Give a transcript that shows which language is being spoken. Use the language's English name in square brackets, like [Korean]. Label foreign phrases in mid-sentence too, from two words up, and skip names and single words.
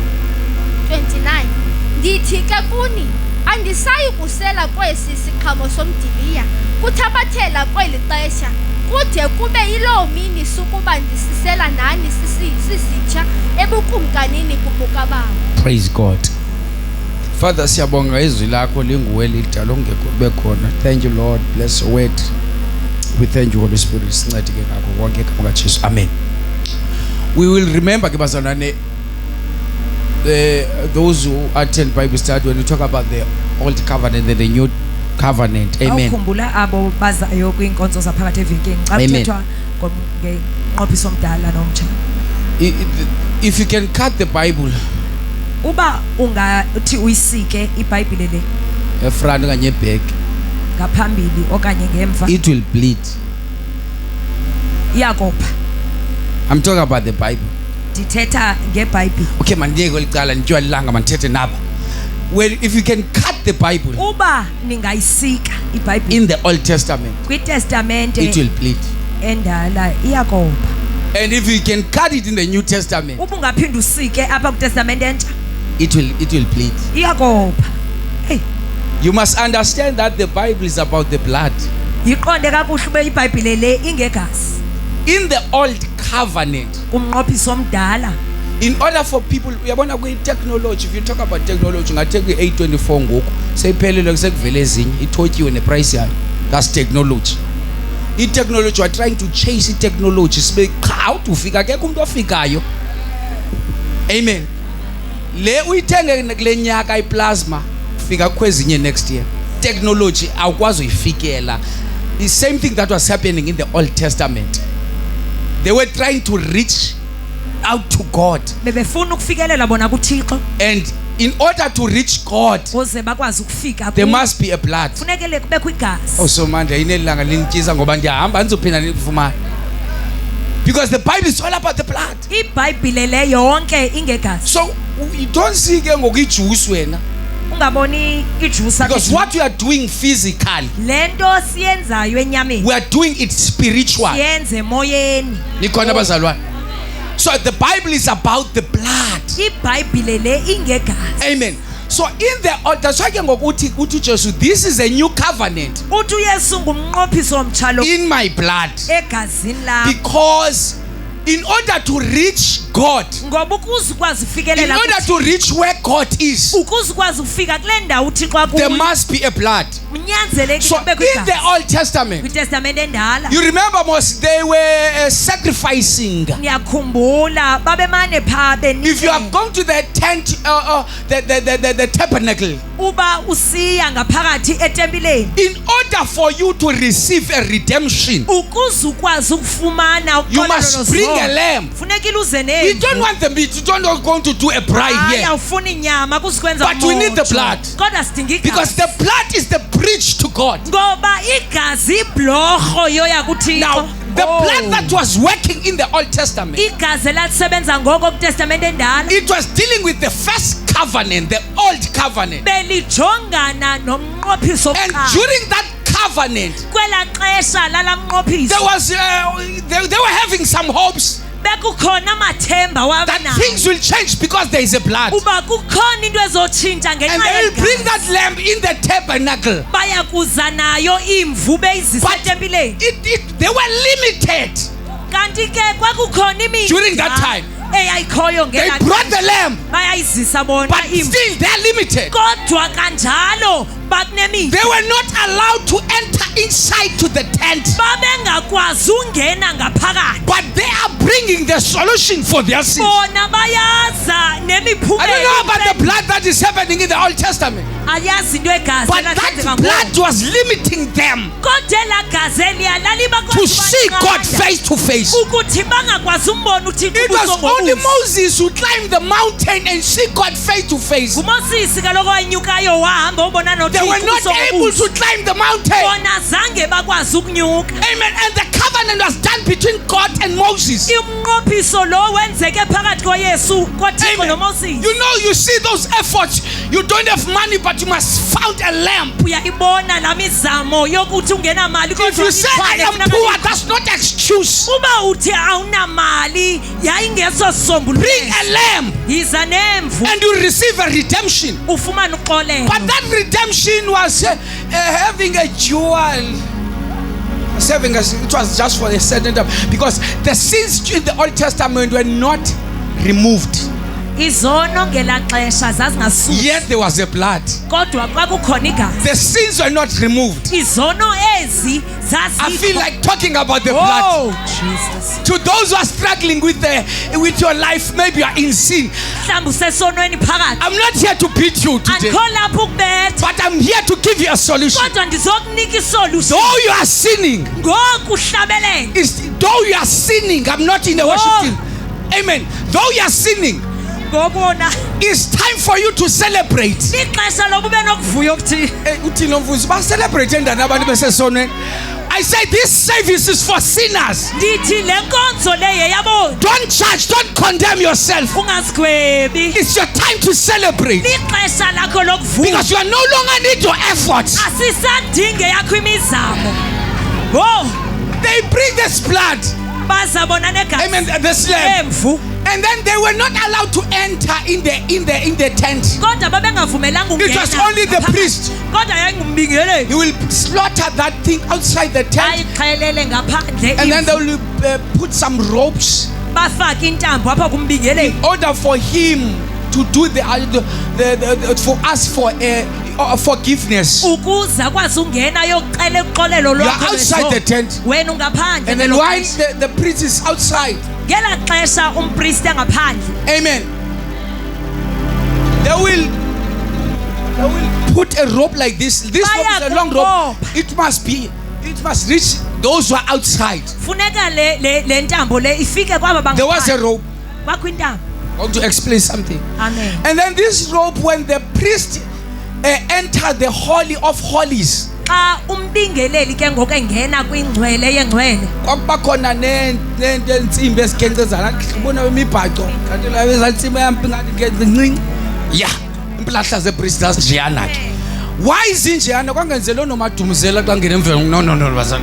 [Xhosa] 29. Ndithi ke kuni andisayi kusela kwesi siqhamo somdiliya kuthabathela kweli xesha kude kube yiloo mini sukuba ndisisela nani sisitsha ebukumkanini kubukababa. [English] Praise God. [Xhosa] Father siyabonga izwi lakho linguwe lidala ongekho bekhona. [English] Thank you Lord, bless your word. We thank you Holy Spirit [Xhosa] sincede ke ngakho konke igama kaJesu. [English] Amen. We will remember [Xhosa] ke bazalwane [English] those who attend Bible study when we talk about the old covenant and the new covenant. Amen. [Xhosa] Awukhumbula abo bazayo kwinkonzo zaphakathi evekini. Xa kuthethwa ngenqophiso omdala nomtsha. [English] If you can cut the Bible [Xhosa] Uba ungathi uyisike iBhayibhile le efront kanye back ngaphambili okanye ngemva [English] it will bleed. [Xhosa] iyakopha. [English] I'm talking about the Bible. [Xhosa] Ndithetha ngeBhayibhile. Okay mandiyeke olicala ndiyalanga mandithethe naba. [English] Well, if you can cut the Bible [Xhosa] Uba ningayisika iBhayibhile [English] in the Old Testament, [Xhosa] kwiTestamente [English] it will bleed. [Xhosa] endala iyakopha. [English] And if you can cut it in the New Testament, [Xhosa] Uba ungaphinda usike apha kwiTestamente entsha [English] it will bleed. [Xhosa] iyakopha. Hey, [English] You must understand that the Bible is about the blood. [Xhosa] yiqonde kakuhle ube iBhayibhile le ingegazi. [English] In the Old Covenant, [Xhosa] Umnqophiso omdala. [English] in order for people, [Xhosa] uyabona kwi-technology, [English] if you talk about technology, [Xhosa] ungathe kwi-A24 ngoku seyiphelelwe kusekuvele ezinye ithotyiwe neprice yayo. [English] That's technology. I-technology, we're trying to chase i-technology [Xhosa] sibe qha ufika akekho umuntu ofikayo. [English] Amen. [Xhosa] Le uyithenge kule nyaka iplasma fika kwezinye [English] next year. [Xhosa] Technology awukwazi uyifikela. [English] The same thing that was happening in the Old Testament. They were trying to reach out to God. [Xhosa] bebefuna ukufikelela bona kuThixo [English] And in order to reach God, [Xhosa] ukuze bakwazi ukufika [English] there must be a blood. [Xhosa] kufunekele kubekho igazi. Oh, so manje inelanga lingitshisa ngoba ndiyahamba andizophinda nifumane. [English] Because the Bible is all about the blood. [Xhosa] iBhayibhile le yonke ingegazi. [English] So you don't see [Xhosa] ke ngokujuice wena. ungaboni ijuice [English] Because what you are doing physically, [Xhosa] lento siyenzayo enyameni [English] we are doing it spiritual. [Xhosa] siyenze emoyeni. Nikhona bazalwane. [English] So the Bible is about the blood. [Xhosa] iBhayibhile le ingegazi. [English] Amen. So in the that's why [Xhosa] ngokuthi uthi Jesu, [English] this is a new covenant [Xhosa] uthi uYesu ngumnqophiso womtshalo [English] in my blood. [Xhosa] egazini lakho. [English] Because in order to reach God, [Xhosa] ngoba ukuze ukwazi [English] in [Xhosa] ufikelela [English] order to reach where God is, [Xhosa] ukuze ukwazi ufika kule ndawo uThixo [English] there [Xhosa] akuyo [English] must be a blood. [Xhosa] unyanzelekile [English] So [Xhosa] kubekho [English] in the [Xhosa] igazi. [English] Old Testament, [Xhosa] kwiTestamente endala [English] you remember most they were sacrificing. [Xhosa] ngiyakhumbula babemane pha [English] If you are [Xhosa] benike [English] going to the tent, the tabernacle, [Xhosa] uba usiya ngaphakathi etempileni [English] in order for you to receive a redemption, [Xhosa] ukuze ukwazi ukufumana [English] you [Xhosa] uxolelo [English] must bring a [Xhosa] nozono. [English] lamb. [Xhosa] funeka iluze [English] You don't [Xhosa] nemvu. [English] want the meat. You don't want going to do a bride [Xhosa] Hayi, [English] here. [Xhosa] awufuni inyama kusikwenza [English] But we need the blood. [Xhosa] kodwa sidinga [English] Because [Xhosa] igazi [English] the blood is the bridge to God. [Xhosa] ngoba igazi ibhlorho yoya kuThixo. [English] Now, the Oh. blood that was working in the Old Testament, [Xhosa] igazi lalisebenza ngoko kwiTestamente endala [English] it was dealing with the first covenant, the Old Covenant. [Xhosa] belijongana nomnqophiso [English] And [Xhosa] wokuqala. [English] during that covenant, [Xhosa] kwela xesha lala mnqophiso [English] there was they were having some hopes [Xhosa] bekukhona amathemba [English] that [Xhosa] wabana [English] things will change because there is a blood. [Xhosa] uba kukhona into ezotshintsha [English] And [Xhosa] ngenxa [English] they will bring [Xhosa] yegazi. [English] that lamb in the tabernacle. [Xhosa] baya kuza nayo imvu beyizisa [English] But [Xhosa] etempileni [English] they were limited. [Xhosa] kanti ke kwakukhona imida [English] During that time, [Xhosa] eyayikhoyo [English] they [Xhosa] ngela [English] brought the lamb, [Xhosa] bayayizisa bona [English] but [Xhosa] imvu [English] still they're limited. [Xhosa] kodwa kanjalo bakunemida [English] They were not allowed to enter inside to the tent. [Xhosa] babengakwazi ungena ngaphakathi [English] But they are bringing the solution for their sins. [Xhosa] bona bayaza [English] I don't know about the [Xhosa] nemiphumela [English] blood that is happening in the Old Testament. [Xhosa] ayazi into egazi [English] But [Xhosa] elahlenzeka [English] that [Xhosa] ngoku. [English] blood was limiting them [Xhosa] kodwa ela gazi eliya [English] to [Xhosa] lalibakwazi [English] see God face to face. [Xhosa] ukuthi bangakwazi umbona uThixo [English] It was [Xhosa] ubuso [English] only [Xhosa] ngobuso. [English] Moses who climbed the mountain and see God face to face. [Xhosa] ngumosisi kaloku wanyukayo wahamba ubona [English] They were [Xhosa] noThixo [English] not [Xhosa] ubuso [English] able [Xhosa] ngobuso. [English] to climb the mountain. [Xhosa] bona zange bakwazi ukunyuka [English] Amen. And the covenant was done between God and Moses. [Xhosa] umnqophiso lo wenzeke phakathi koYesu koThixo [English] Amen. [Xhosa] noMoses. [English] You see those efforts. You don't have money, but you must found a lamp. [Xhosa] uyayibona la mizamo yokuthi ungena mali [English] If you say I am poor, that's not excuse. [Xhosa] uba uthi awunamali yayingeso [English] Bring [Xhosa] sisombululo [English] a lamb [Xhosa] yiza nemvu [English] and you receive a redemption. [Xhosa] ufumane uxolelo. [English] But that redemption was having a jewel. It was just for a certain time. Because the sins in the Old Testament were not removed. [Xhosa] izono ngela xesha zazingasuki [English] Yet there was a blood. [Xhosa] kodwa kwakukhona igazi. [English] The sins were not removed. [Xhosa] izono ezi [English] I feel [Xhosa] zazikho. [English] like talking about the blood. Oh Jesus. To those who are struggling with your life, maybe you are in sin. [Xhosa] mhlawumbi usesonweni phakathi [English] I'm not here to beat you today, [Xhosa] andikho lapho ukubetha [English] but I'm here to give you a solution. [Xhosa] kodwa ndizokunika isolution [English] Though you are sinning, [Xhosa] ngoku uhlabelela [English] though you are sinning, I'm not in the worship team. Amen. Though you are sinning, [Xhosa] ngokona [English] it's time for you to celebrate. [Xhosa] ixesha lokuba nokuvuya okuthi Uthini mfundisi baselebrate ndana abantu besesonweni. [English] I say this service is for sinners. [Xhosa] ndithi le nkonzo le yeyabo [English] Don't judge, don't condemn yourself. [Xhosa] ungazikhwebi [English] It's your time to celebrate [Xhosa] lixesha lakho lokuvuya [English] because you are no longer need your efforts. [Xhosa] asisadinge yakho imizamo. Oh [English] They bring this blood, [Xhosa] bazabona [English] amen, [Xhosa] negazi [English] this lamb, [Xhosa] emvu [English] and then they were not allowed to enter in the tent. [Xhosa] kodwa babengavumelanga [English] It was only the priest. [Xhosa] kodwa yayingumbingeleli [English] He will slaughter that thing outside the tent, [Xhosa] ayixhelele ngaphandle [English] and then they [Xhosa] imvu. [English] will put some ropes [Xhosa] bafake intambo apha kumbingeleli [English] in order for him to do for us for forgiveness. [Xhosa] ukuze akwazi ungena yokuxela uxolelo [English] You are [Xhosa] lwakho [English] outside [Xhosa] lwezono. [English] the tent, [Xhosa] wena ungaphandle [English] and then [Xhosa] ngelo [English] while [Xhosa] xesha. [English] the priest is outside, [Xhosa] ngela xesha umpristi angaphandle [English] amen, they will put a rope like this. This rope is a long rope. It must reach those who are outside. [Xhosa] funeka le ntambo le ifike kwaba [English] There was a [Xhosa] bangaphandle [English] rope, [Xhosa] kwakho intaba. [English] I want to explain something. Amen. And then this robe, when the priest entered the Holy of Holies, [Xhosa] Xa umbingeleli ke ngoku engena kwingcwele yengcwele. kwakuba khona nento entsimbi ezikhenkcezana ubona imibhaco kanti la ezantsimbi yampingathi ncinci ya implahla zepriest zasinjeyana ke. Why izinjeyana kwangenzelo nomadumzela xa ngena emveni no bazana.